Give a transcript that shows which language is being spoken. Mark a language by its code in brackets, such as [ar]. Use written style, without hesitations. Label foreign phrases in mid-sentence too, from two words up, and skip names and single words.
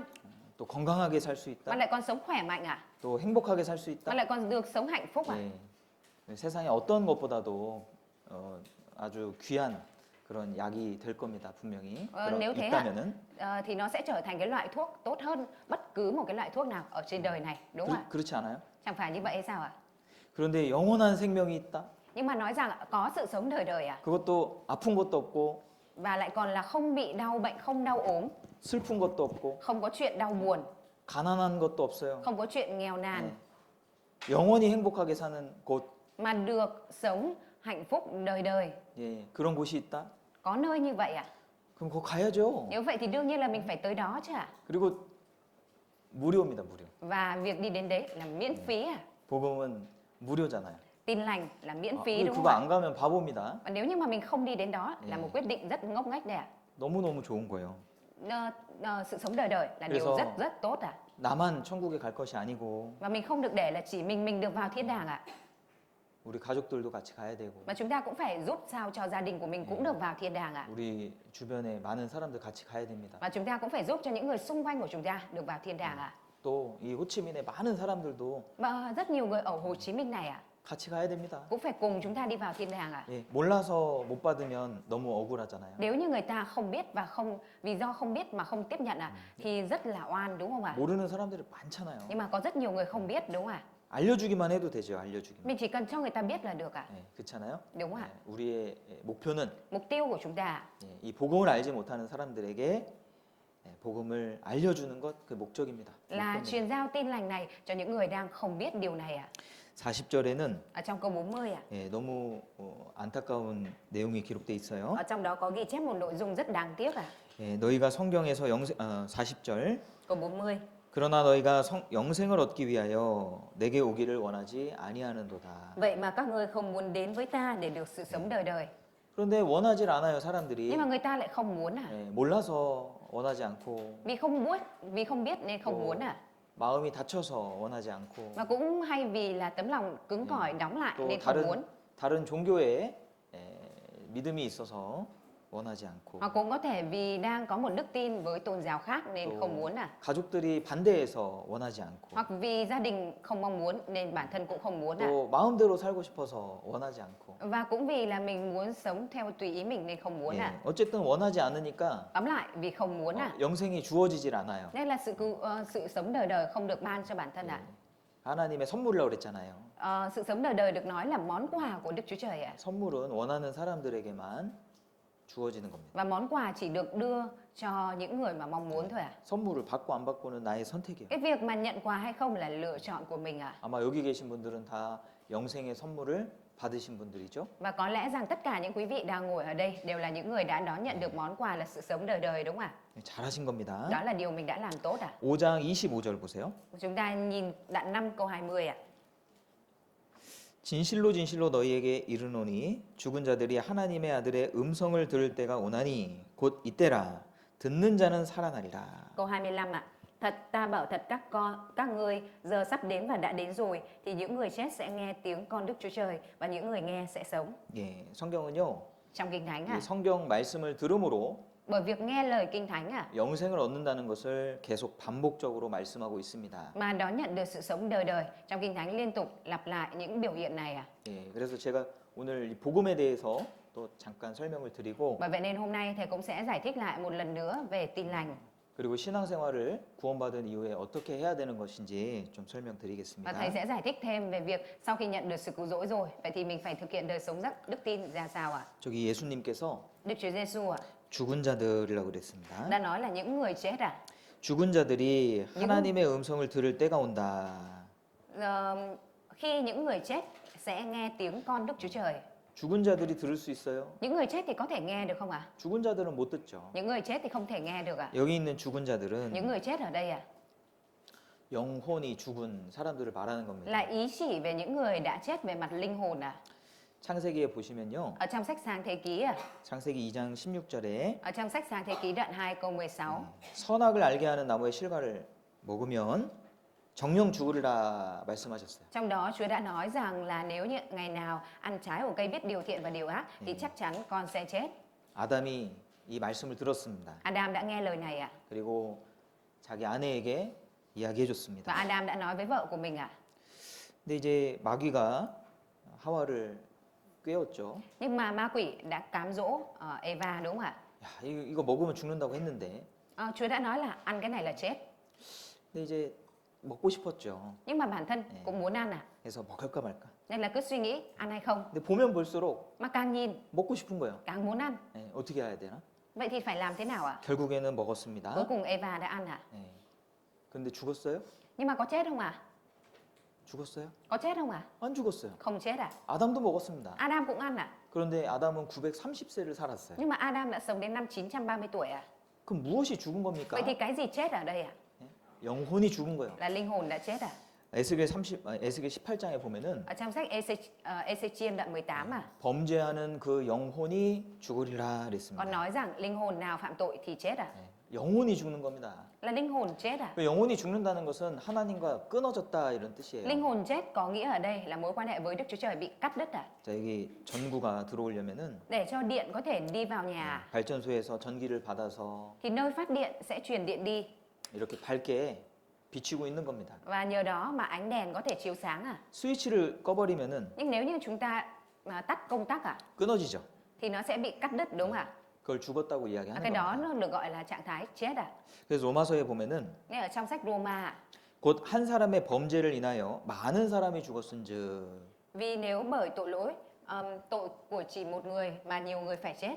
[ko] 또 건강하게 살 수 [vi] mà [ko] 있다. [vi] lại còn sống khỏe mạnh ạ? [ko] 또 행복하게 살 수 [vi] Mà [ko] 있다. [vi] lại còn được sống hạnh phúc ạ? [ko] 예, 세상에 어떤 것보다도 아주 귀한 그런 약이 될 겁니다. 분명히. [vi] Nếu thế [ko] 있다면은. [vi] thì nó sẽ trở thành cái loại thuốc tốt hơn bất cứ một cái loại thuốc nào ở trên đời này, đúng không ạ? [ko] 그렇지 않아요? [vi] Chẳng phải như vậy hay sao ạ? [ko] 그런데 영원한 생명이 있다. [vi] Nhưng mà nói rằng có sự sống đời đời à? [ko] 그것도 아픈 것도 없고 [vi] Và lại còn là không bị đau bệnh, không đau ốm, [ko] 슬픈 것도 없고 [vi] không có chuyện đau buồn, [ko] 가난한 것도 없어요. [vi] không có chuyện nghèo nàn, [ko] 영원히 행복하게 사는 곳. [vi] mà được sống hạnh phúc đời đời. [ko] 예, 그런 곳이 있다. [vi] Có nơi như vậy à? [ko] 그럼 거기 가야죠. [vi] Nếu vậy thì đương nhiên là mình phải tới đó chứ ạ. [ko] 그리고 무료입니다, 무료. [vi] Và việc đi đến đấy là miễn phí à? [ko] 복음은 무료잖아요. [vi] Tin lành là miễn phí [ko] 우리 [vi] đúng không [ko] 그거 [vi] ạ? [ko] 안 가면 바보입니다. [vi] Và nếu như mà mình không đi đến đó là một quyết định rất ngốc nghếch đấy ạ. [ko] 너무너무 좋은 거예요. [vi] Sự sống đời đời là điều [ko] 그래서- [vi] rất rất tốt ạ. [ko] 나만 천국에 갈 것이 아니고 [vi] Và mình không được để là chỉ mình được vào thiên đàng ạ. [ko] 우리 가족들도 같이 가야 되고 [vi] Mà chúng ta cũng phải giúp sao cho gia đình của mình cũng được vào thiên đàng ạ. [ko] 우리 주변에 많은 사람들 같이 가야 됩니다. [vi] Và chúng ta cũng phải giúp cho những người xung quanh của chúng ta được vào thiên đàng ạ. [ko] 또 이 호치민의 많은 사람들도 [vi] Và rất nhiều người ở Hồ Chí Minh này ạ [ko] 같이 가야 됩니다. [vi] cũng phải cùng chúng ta đi vào thiên đàng ạ. [ko] 예, 몰라서 못 받으면 너무 억울하잖아요. [vi] Nếu như người ta không biết và vì do không biết mà không tiếp nhận ạ thì rất là oan đúng không ạ? [ko] 모르는 사람들이 많잖아요. [vi] Nhưng mà có rất nhiều người không biết đúng không ạ? [ko] 알려주기만 해도 되죠. 알려주기만. [vi] Mình chỉ cần cho người ta biết là được ạ. [ko] 예, 그렇잖아요. [vi] Đúng ạ. [ko] 예, 우리의 목표는 [vi] Mục tiêu của chúng ta ạ, [ko] 이 복음을 알지 못하는 사람들에게 복음을 알려주는 것 그 목적입니다. [vi] là [ko] 목표입니다. [vi] truyền giao tin lành này cho những người đang không biết điều này ạ. [ko] 40절에는 [vi] Ở trong câu 40 ạ. [ko] 너무 안타까운 내용이 기록돼 있어요. [vi] Ở trong đó có ghi chép một nội dung rất đáng tiếc ạ. [ko] 너희가 성경에서 40절 [vi] Câu 40. [ko] 그러나 너희가 영생을 얻기 위하여 내게 오기를 원하지 아니하는도다. [vi] Vậy mà các ngươi không muốn đến với ta để được sự sống đời đời. [ko] 그런데 원하질 않아요, 사람들이. [vi] Nhưng mà người ta lại không muốn à? [ko] 몰라서 원하지 않고 [vi] Vì không biết nên không muốn à? [ko] 마음이 다쳐서 원하지 않고 [vi] Mà cũng hay vì là tấm lòng cứng cỏi đóng lại [ko] 또 [vi] nên không muốn. [ko] 다른 종교에 믿음이 있어서 원하지 않고 [vi] Hoặc cũng có thể vì đang có một đức tin với tôn giáo khác nên [ko] 또 [vi] không muốn à? [ko] 가족들이 반대해서 원하지 않고 [vi] Hoặc vì gia đình không mong muốn nên bản thân cũng không muốn à? [ko] 또 마음대로 살고 싶어서 원하지 않고 [vi] Và cũng vì là mình muốn sống theo tùy ý mình nên không muốn [ko] 예, [vi] à? [ko] 어쨌든 원하지 않으니까 [vi] Tóm lại vì không muốn à? [ko] 영생이 주어지질 않아요. [vi] Nên là sự sống đời đời không được ban cho bản thân à? [ko] 하나님의 선물이라고 그랬잖아요. [vi] Sự sống đời đời được nói là món quà của Đức Chúa Trời ạ. [ko] 선물은 원하는 사람들에게만 주어지는 겁니다. [vi] Và món quà chỉ được đưa cho những người mà mong muốn thôi ạ. [ko] 선물을 받고 안 받고는 나의 선택이에요. [vi] Cái việc mà nhận quà hay không là lựa chọn của mình ạ. [ko] 아마 여기 계신 분들은 다 영생의 선물을 받으신 분들이죠. [vi] Và có lẽ rằng tất cả những quý vị đang ngồi ở đây đều là những người đã đón nhận được món quà là sự sống đời đời đúng không ạ? [ko] 잘하신 겁니다. [vi] Đó là điều mình đã làm tốt ạ. [ko] 5장 25절 보세요. [vi] Chúng ta nhìn đoạn 5 câu 20 ạ. [ko] 진실로 진실로 너희에게 이르노니 죽은 자들이 하나님의 아들의 음성을 들을 때가 오나니 곧 이때라 듣는 자는 살아나리라. [vi] Câu 25 ạ. Thật ta bảo thật các ngươi giờ sắp đến và đã đến rồi thì những người chết sẽ nghe tiếng con Đức Chúa Trời và những người nghe sẽ sống. [ko] 예, 성경은요. [vi] Trong Kinh Thánh [ko] 이 [vi] ạ. [ko] 성경 말씀을 들음으로 [vi] Bởi việc nghe lời Kinh Thánh ạ [ko] 영생을 얻는다는 것을 계속 반복적으로 말씀하고 있습니다. [vi] mà đón nhận được sự sống đời đời. Trong Kinh Thánh liên tục lặp lại những biểu hiện này ạ. [ko] 예, 그래서 제가 오늘 이 복음에 대해서 또 잠깐 설명을 드리고 [vi] Bởi vậy nên hôm nay thầy cũng sẽ giải thích lại một lần nữa về tin lành. [ko] 그리고 신앙생활을 구원받은 이후에 어떻게 해야 되는 것인지 좀 [vi] Và [ko] 설명드리겠습니다. [vi] thầy sẽ giải thích thêm về việc sau khi nhận được sự cứu rỗi rồi, vậy thì mình phải thực hiện đời sống đức tin ra sao ạ? [ko] 저기 예수님께서 [vi] Đức Chúa Giêsu ạ [ko] 죽은 자들이라고 그랬습니다. [vi] đã nói là những người chết ạ. [ko] 죽은 자들이 하나님의 음성을 들을 때가 온다. [vi] Khi những người chết sẽ nghe tiếng con Đức Chúa Trời. [ko] 죽은 자들이 들을 수 있어요? [vi] Những người chết thì có thể nghe được không ạ? [ko] 죽은 자들은 못 듣죠. [vi] Những người chết thì không thể nghe được ạ. [ko] 여기 있는 죽은 자들은 [vi] Những người chết ở đây ạ [ko] 영혼이 죽은 사람들을 말하는 겁니다. [vi] là ý chỉ về những người đã chết về mặt linh hồn ạ. [ko] 창세기에 보시면요. [vi] Ở trong sách Sáng Thế Ký ạ. [ko] 창세기 2장 16절에 [vi] Ở trong sách Sáng Thế Ký đoạn 2 câu 16. [ko] 선악을 알게 하는 나무의 실과를 먹으면 정령 죽으리라 말씀하셨어요. [vi] Trong đó Chúa đã nói rằng là nếu như ngày nào ăn trái của cây biết điều thiện và điều ác thì chắc chắn con sẽ chết. [ko] 아담이 이 말씀을 들었습니다. [vi] Adam đã nghe lời này ạ. [ko] 그리고 자기 아내에게 이야기해 [vi] Và [ko] 줬습니다. [vi] Adam đã nói với vợ của mình ạ. [ko] 근데 이제 마귀가 하와를 꿰었죠. [vi] Nhưng mà ma quỷ đã cám dỗ Eva đúng không ạ? [ko] 야, 이거 먹으면 죽는다고 했는데, [vi] Chúa đã nói là ăn cái này là chết. [ko] 근데 이제 먹고 싶었죠. [vi] Nhưng mà bản thân [ko] 네. [vi] cũng muốn ăn à. [ko] 그래서 먹을까 말까. [vi] Nên là cứ suy nghĩ ăn hay không. [ko] 근데 보면 볼수록 [vi] Mà càng nhìn [ko] 먹고 싶은 거예요. [vi] càng muốn ăn. [ko] 예, 어떻게 해야 되나? [vi] Vậy thì phải làm thế nào ạ? [ko] 결국에는 먹었습니다. [vi] Cuối cùng Eva đã ăn à? [ko] 예. 근데 죽었어요? [vi] Nhưng mà có chết không ạ? [ko] 죽었어요? [vi] Có chết không ạ? [ko] 안 죽었어요. [vi] Không chết à? [ko] 아담도 먹었습니다. [vi] Adam cũng ăn à? [ko] 그런데 아담은 930세를 살았어요. [vi] Nhưng mà Adam đã sống đến năm 930 tuổi à? [ko] 그럼 무엇이 죽은 겁니까? [vi] Vậy thì cái gì chết ở đây ạ? [ko] 영혼이 죽은 거예요. [vi] Là linh hồn đã chết à? [ko] 에스겔 18장에 보면은 [vi] Ở trong sách Ê-xê-chiên đoạn 18 à? [ko] 범죄하는 그 영혼이 죽으리라 그랬습니다. [vi] Còn nói rằng linh hồn nào phạm tội thì chết à? [ko] 예, 영혼이 죽는 겁니다. [vi] Là linh hồn chết à? [ko] 영혼이 죽는다는 것은 하나님과 끊어졌다 이런 뜻이에요. [vi] Linh hồn chết có nghĩa ở đây là mối quan hệ với Đức Chúa Trời bị cắt đứt à? [ko] 자, 여기 전구가 들어오려면은 [vi] Để cho điện có thể đi vào nhà [ko] 발전소에서 전기를 받아서 [vi] thì nơi phát điện sẽ truyền điện đi [ko] 이렇게 밝게 비치고 있는 겁니다. [vi] và nhờ đó mà ánh đèn có thể chiếu sáng à? [ko] 스위치를 꺼버리면은 [vi] Nhưng nếu như chúng ta tắt công tắc à [ko] 끊어지죠. [vi] thì nó sẽ bị cắt đứt đúng không ạ? [ko] 그걸 죽었다고 이야기하는 [vi] Cái đó [ko] 겁니다. [vi] nó được gọi là trạng thái chết à? [ko] 그래서 로마서에 보면은 [vi] Nên ở trong sách Roma [ko] 곧 한 사람의 범죄를 인하여 많은 사람이 죽었은즉 [vi] vì nếu bởi tội lỗi tội của chỉ một người mà nhiều người phải chết.